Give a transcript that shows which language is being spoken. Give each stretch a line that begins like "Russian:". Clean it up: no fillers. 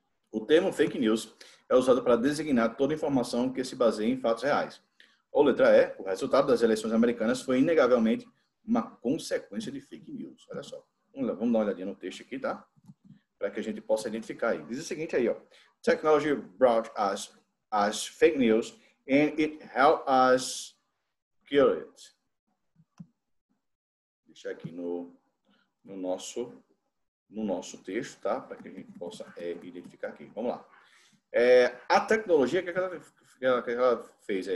Portuguese: O termo fake news é usado para designar toda informação que se baseia em fatos reais. Ou letra E. O resultado das eleições americanas foi inegavelmente uma consequência de fake news. Olha só. Vamos dar uma olhadinha no texto aqui, tá? Para que a gente possa identificar aí. Diz o seguinte aí, ó.
English: Technology brought us fake news and it helped us kill it.
Portuguese: Deixa aqui no nosso texto, tá? Para que a gente possa identificar aqui. Vamos lá. A tecnologia, o que ela fez aí?